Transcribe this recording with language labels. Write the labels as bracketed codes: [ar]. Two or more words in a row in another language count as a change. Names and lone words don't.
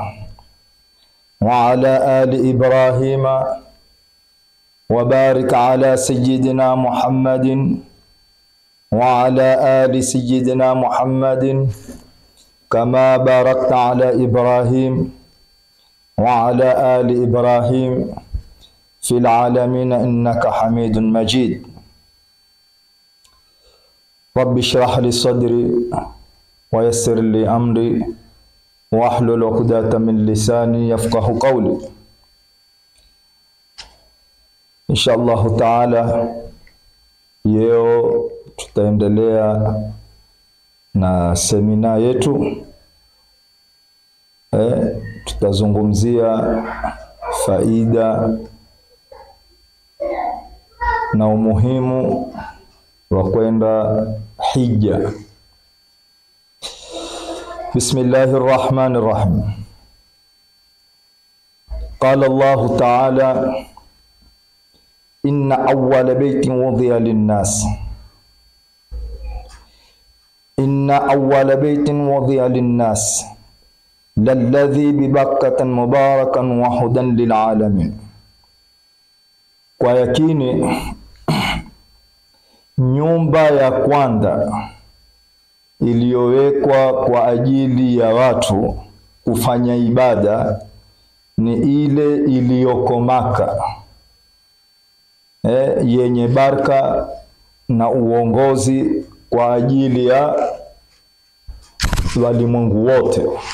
[ar] وعلى آل إبراهيم وبارك على سيدنا محمد وعلى آل سيدنا محمد كما باركت على إبراهيم وعلى آل إبراهيم في العالمين إنك حميد مجيد. رب اشرح لي صدري ويسر لي أمري واحلل عقدة من لساني يفقه قولي. إن شاء الله تعالى [sw] leo tutaendelea na semina yetu. Tutazungumzia faida na umuhimu wa kwenda hija. [ar] بسم الله الرحمن الرحيم. قال الله تعالى إن أول بيت وضع للناس. إن أول بيت وضع للناس للذي ببكة مباركا وهدى للعالمين. [sw] Kwa yakini nyumba ya kwanza iliyowekwa kwa ajili ya watu kufanya ibada ni ile iliyoko Maka, yenye baraka na uongozi kwa ajili ya walimwengu wote.